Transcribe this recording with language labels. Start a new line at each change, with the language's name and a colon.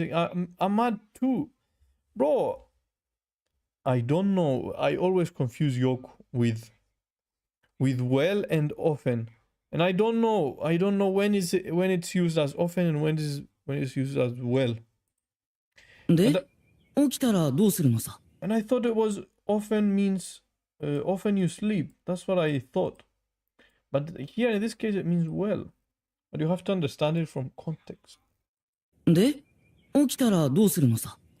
English: Amad too. Bro, I don't know. I always confuse yoku with well and often. And I don't know when it's used as often and when it's used as well.
Japanese: で、起きたらどうするのさ?
English: And I thought it was often means often you sleep. That's what I thought. But here in this case it means well. But you have to understand it from context.
Japanese: で、起きたらどうするのさ?